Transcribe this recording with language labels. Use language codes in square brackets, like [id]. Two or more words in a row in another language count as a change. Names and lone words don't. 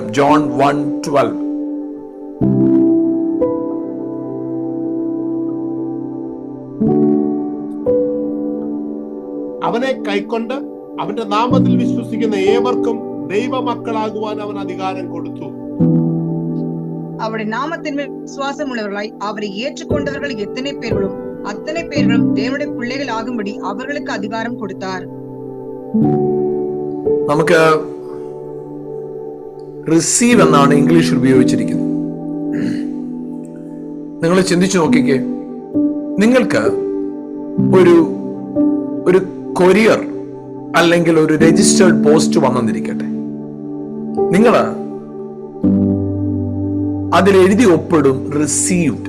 [ml] ജോൺ 1:12. അവനെ കൈക്കൊണ്ട് അവന്റെ നാമത്തിൽ വിശ്വസിക്കുന്ന ഏവർക്കും ദൈവമക്കളാകുവാൻ അവൻ അധികാരം കൊടുത്തു. [ta] அவருடைய நாமத்தின் மேல் விசுவாசம் உள்ளவர்களாய் அவரை ஏற்றுக்கொண்டவர்கள் எத்தனை பேர்களும் அத்தனை பேர்களும் தேவனுடைய பிள்ளைகள் ஆகும்படி அவர்களுக்கு அதிகாரம் கொடுத்தார். [ml] നമുക്ക് റിസീവ് എന്നാണ് ഇംഗ്ലീഷിൽ ഉപയോഗിച്ചിരിക്കുന്നത്. നിങ്ങൾ ചിന്തിച്ചു നോക്കിക്കേ, നിങ്ങൾക്ക് ഒരു കൊറിയർ അല്ലെങ്കിൽ ഒരു രജിസ്റ്റേർഡ് പോസ്റ്റ് വന്നെന്നിരിക്കട്ടെ, നിങ്ങൾ അതിൽ എഴുതി ഒപ്പിടും റിസീവ്ഡ്.